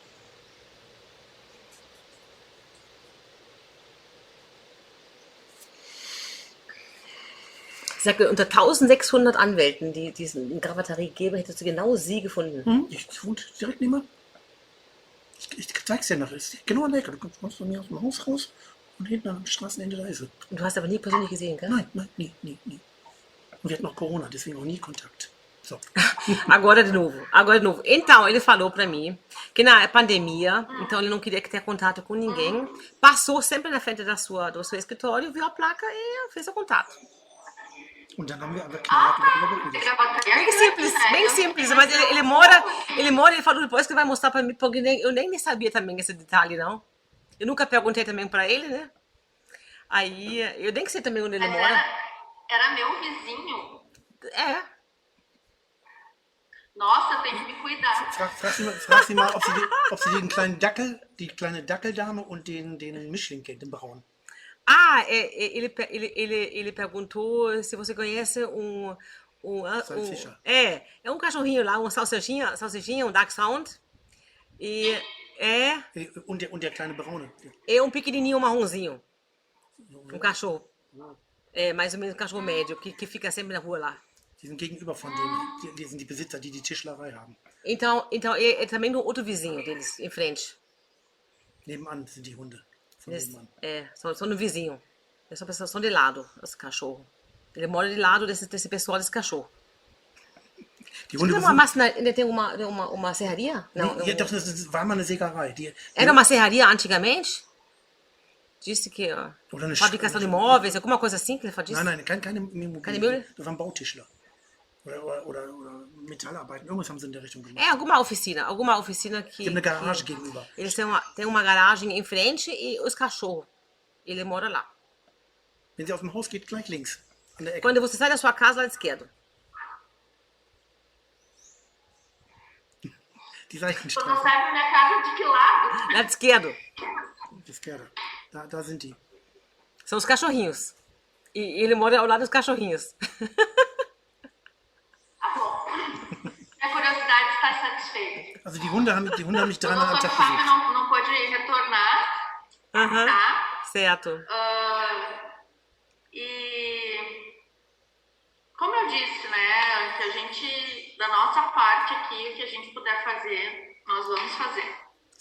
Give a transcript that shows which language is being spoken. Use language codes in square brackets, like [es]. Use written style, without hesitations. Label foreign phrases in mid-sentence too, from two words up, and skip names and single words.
[de] Ich sagte, unter 1600 Anwälten, die diesen Gravatarie gäbe, hättest du genau sie gefunden. Ich wohne direkt nebenan. Ich zeig's dir nachher. Ist genau an der Ecke. Du kommst von mir aus dem Haus raus und hinten am Straßenende da ist sie. Und du hast aber nie persönlich gesehen, gell? Nein, nie. Und wir hatten noch Corona, deswegen auch nie Kontakt. So. [pt] Agora de novo. Então, ele falou pra mim que na pandemia, então ele não queria ter contato com ninguém, passou sempre na frente do seu escritório, viu a placa e fez o contato. [de] Und dann haben wir aber knallhart darüber geredet. [pt] Gravataí é Bem grande, simples, né? bem simples. Mas ele falou depois que vai mostrar pra mim, porque eu nem sabia também esse detalhe, não. Eu nunca perguntei também pra ele, né? Aí, eu nem sei também onde ele Mas mora. era meu vizinho. É. Nossa, eu tenho que me cuidar. [de] Frag sie mal, ob sie den kleinen Dackel, die kleine Dackeldame und den Mischling kennt, den Braun. [pt] Ah, ele perguntou se você conhece Salsicha. É um cachorrinho lá, salsichinha, um Dachshund. E [de] Und der kleine Braune. [pt] é um pequenininho marronzinho. Um cachorro. É, mais ou menos um cachorro médio, que fica sempre na rua lá. [de] Die sind gegenüber von denen. Die sind die Besitzer, die Tischlerei haben. [pt] Então é também no outro vizinho deles, em frente. [de] Nebenan sind die Hunde. Von [pt] Eles, [de] nebenan. [pt] só no vizinho. É só de lado, esse cachorro. Ele mora de lado desse pessoal desse cachorro. [de] Die Hunde [pt] Ainda tem uma serraria? Não, [de] ja, doch, das war mal eine Sägerei. [pt] era uma serraria antigamente? Disse que [de] Oder eine [pt] fabricação de móveis, alguma coisa assim que ele disse? [de] Nein, keine Immobilien. Keine Möbel? Das waren Bautischler. Oder Metallarbeiten. Irgendwas haben sie in der Richtung gemacht. [pt] É, alguma oficina que... [de] Die haben eine Garage gegenüber. [pt] Eles têm uma garagem em frente e os cachorros. Ele mora lá. [de] Wenn sie aus dem Haus geht, gleich links. An der Ecke. [pt] Quando você sai da sua casa, lá da esquerda. [de] Die [pt] Tu não [de] Seitenstraße. [pt] sabe minha casa de que lado? Lado esquerdo. [de] Die Esquerda. Da sind die. [pt] São os cachorrinhos. E ele mora ao lado dos cachorrinhos. Tá bom. É [de] Also die Hunde haben mich [pt] O [de] dreimal am [pt] doutor [de] Tag [pt] Fábio [de] besucht. [pt] não pôde retornar, Aham, tá? certo. E como eu disse, né, que a gente, da nossa parte aqui, o que a gente puder fazer, nós vamos fazer. Tá?